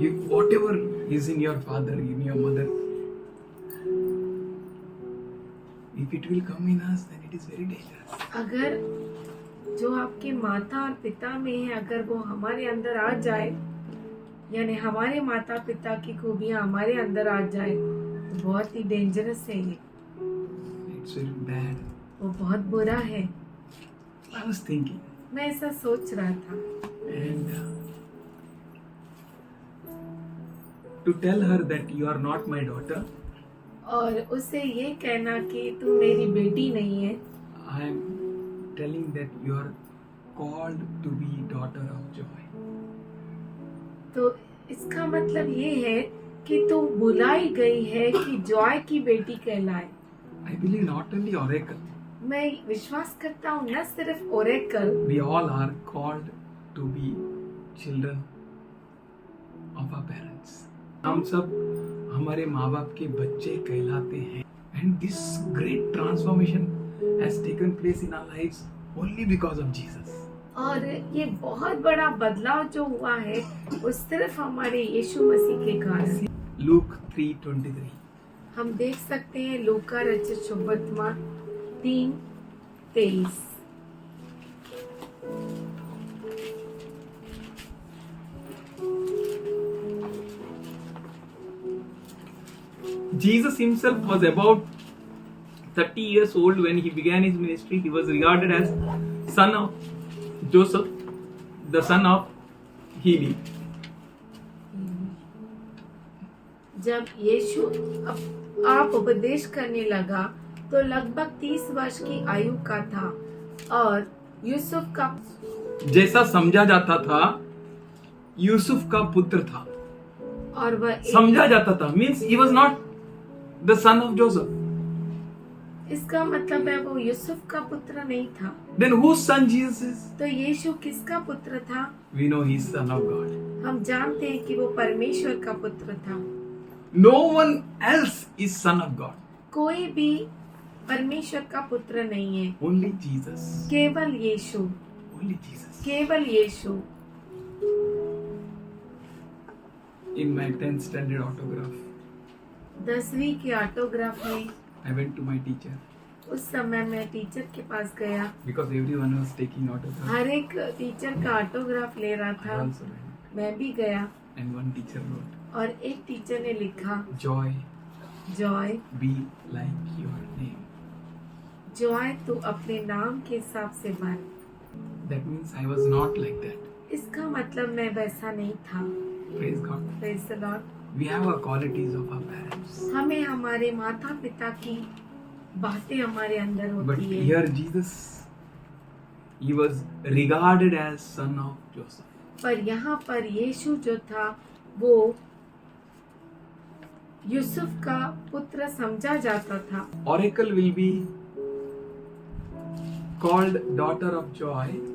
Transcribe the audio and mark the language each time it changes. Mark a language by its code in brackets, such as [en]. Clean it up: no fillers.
[en] Whatever is in your father, in your mother, if it will come in us, then it is very dangerous. [hi] अगर जो आपके माता और पिता में है अगर वो हमारे अंदर आ जाए, यानी हमारे माता पिता की खूबियां हमारे अंदर आ जाए, तो बहुत ही डेंजरस है ये, [en] It's very bad. [hi] वो बहुत बुरा है। [en] I was thinking, [hi] मैं ऐसा सोच रहा था, [en] and to tell her that you are not my daughter, [hi] और उसे ये कहना कि तू मेरी बेटी नहीं है, [en] I am telling that you are called to be daughter of joy. [hi] तो इसका मतलब ये है कि तू बुलाई गई है कि जॉय की बेटी कहलाए। [en] I believe not only oracle, [hi] मैं विश्वास करता हूँ न सिर्फ Oracle, [en] we all are called to be children of our parents. [hi] हम सब हमारे माँ बाप के बच्चे कहलाते हैं. [en] And this great transformation has taken place in our lives only because of Jesus. [hi] और ये बहुत बड़ा बदलाव जो हुआ है वो सिर्फ हमारे यीशु मसीह के कारण। [en] Luke 3:23. [hi] हम देख सकते हैं लूका रचित सुवर्तमान 3:23। [en] Jesus himself was about 30 years old when he began his ministry. He was regarded as son of Joseph, the son of Heli. [hi] जब यीशु आप उपदेश करने लगा तो लगभग 30 वर्ष की आयु का था और यूसुफ का जैसा समझा जाता था यूसुफ का पुत्र था. और वह समझा जाता था [en] means he was not the son of Joseph. [hi] इसका मतलब है वो यूसुफ का पुत्र नहीं था। [en] Then whose son Jesus is? [hi] तो यीशु किसका पुत्र था? [en] We know he is son of God. [hi] हम जानते हैं कि वो परमेश्वर का पुत्र था। [en] No one else is son of God. [hi] कोई भी परमेश्वर का पुत्र नहीं है, [en] Only Jesus. [hi] केवल यीशु, [en] Only Jesus. [hi] केवल यीशु। [en] In my 10th standard autograph, [hi] 10वीं के ऑटोग्राफ में [en] I went to my teacher [hi] उस समय मैं टीचर के पास गया। [en] because everyone was taking autograph. [hi] हर एक टीचर का ऑटोग्राफ ले रहा [en] I [hi] था, [en] also went. [hi] मैं भी गया। [en] and one teacher wrote, [hi] और एक टीचर ने लिखा, [en] Joy, [hi] Joy [en] be like your name. [hi] Joy तू अपने नाम के हिसाब से बन। [en] That means I was not like that. [hi] इसका मतलब मैं वैसा नहीं था। [en] Praise God. Praise the Lord। We have our qualities of our parents. [hi] हमें हमारे माता पिता की बातें हमारे अंदर [en] But [hi] होती है। [en] here Jesus, he was regarded as son of Joseph. [hi] पर यहाँ पर यीशु जो था वो यूसुफ का पुत्र समझा जाता था। [en] Oracle will be called daughter of joy